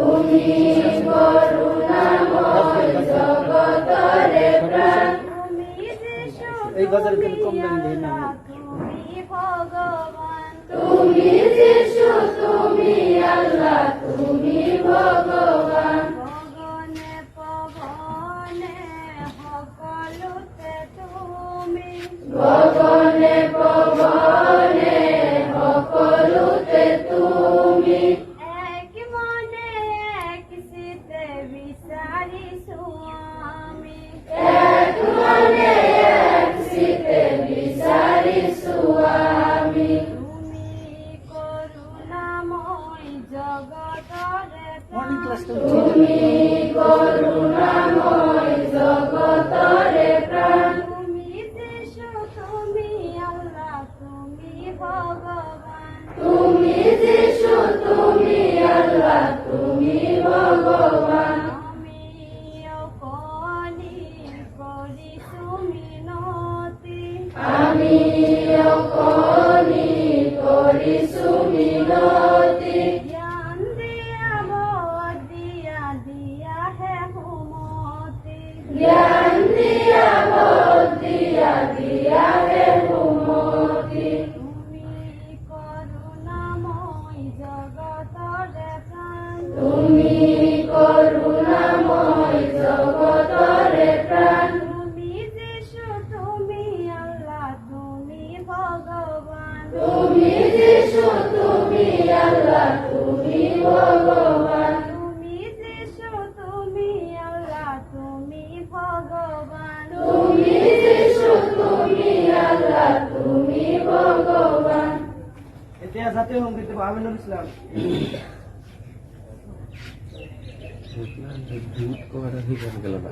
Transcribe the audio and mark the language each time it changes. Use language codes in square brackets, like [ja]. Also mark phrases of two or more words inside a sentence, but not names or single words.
[as] তুমি করুণাময় জগতরে প্রাণ তুমি যিশু [bn] এই বাজারে গেলে কম দামে দিয়ে না [as] তুমি ভগবান তুমি যিশু তুমি আল্লাহ তুমি ভগবান গগনে পবনে সকলোতে তুমি গগনে পবনে সকলোতে তুমি এক মনে এক চিতে বিচাৰিছো আমি এক মনে এক চিতে বিচাৰিছো আমি তুমি করুণাময় জগতরে [en] morning classটা [as] তুমি করুণাময় জগতরে প্রাণ তুমি যিশু তুমি আল্লাহ তুমি ভগবান তুমি যিশু তুমি আল্লাহ তুমি ভগবান আমি অকনি কৰিছো মিনতি আমি অকনি কৰিছো মিনতি জ্ঞান দিয়া বৰ দিয়া দিয়া হে সুমতি জ্ঞান দিয়া বল দিয়া দিয়া হে সুমতি তুমি করুণাময় জগতরে প্রাণ তুমি করুণাময় জগতরে প্রাণ তুমি যিশু তুমি আল্লাহ তুমি ভগবান তুমি যিশু তুমি আল্লাহ তুমি ভগবান তুমি যিশু তুমি আল্লাহ তুমি ভগবান তুমি যিশু তুমি আল্লাহ তুমি ভগবান এতিয়া জাতীয় সংগীত আমিনুল ইসলাম [bn] ভূত কয়টা দিকেন গেল না